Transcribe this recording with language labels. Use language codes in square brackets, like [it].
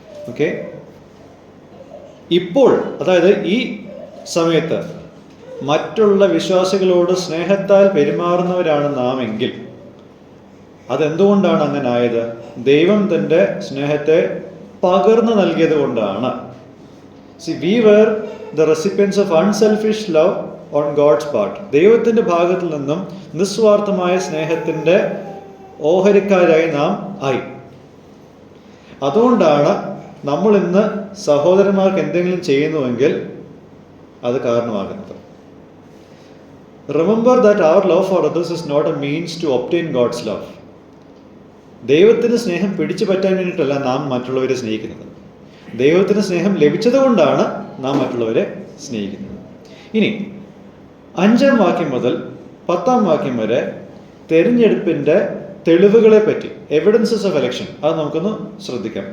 [ml] Okay, ഇപ്പോൾ അതായത് ഈ സമയത്ത് മറ്റുള്ള വിശ്വാസികളോട് സ്നേഹത്താൽ പെരുമാറുന്നവരാണ് നാം എങ്കിൽ അതെന്തുകൊണ്ടാണ് അങ്ങനെ ആയത്? ദൈവം തൻ്റെ സ്നേഹത്തെ പകർന്നു നൽകിയത് കൊണ്ടാണ്. [en] we were the recipients of unselfish love on God's part. [ml] ദൈവത്തിൻ്റെ ഭാഗത്തിൽ നിന്നും നിസ്വാർത്ഥമായ സ്നേഹത്തിൻ്റെ ഓഹരിക്കാരായി നാം ആയി. അതുകൊണ്ടാണ് നമ്മൾ ഇന്ന് സഹോദരന്മാർക്ക് എന്തെങ്കിലും ചെയ്യുന്നുവെങ്കിൽ അത് കാരണമാകുന്നത്. [en] Remember that our love for others is not a means to obtain God's love. [ml] ദൈവത്തിൻ്റെ സ്നേഹം പിടിച്ചു പറ്റാൻ വേണ്ടിയിട്ടല്ല നാം മറ്റുള്ളവരെ സ്നേഹിക്കുന്നത്. ദൈവത്തിൻ്റെ സ്നേഹം ലഭിച്ചതുകൊണ്ടാണ് നാം മറ്റുള്ളവരെ സ്നേഹിക്കുന്നത്. ഇനി 5-ാം വാക്യം മുതൽ 10-ാം വാക്യം വരെ തെരഞ്ഞെടുപ്പിൻ്റെ തെളിവുകളെ പറ്റി, എവിഡൻസസ് ഓഫ് എലക്ഷൻ, അത് നമുക്കൊന്ന് ശ്രദ്ധിക്കാം.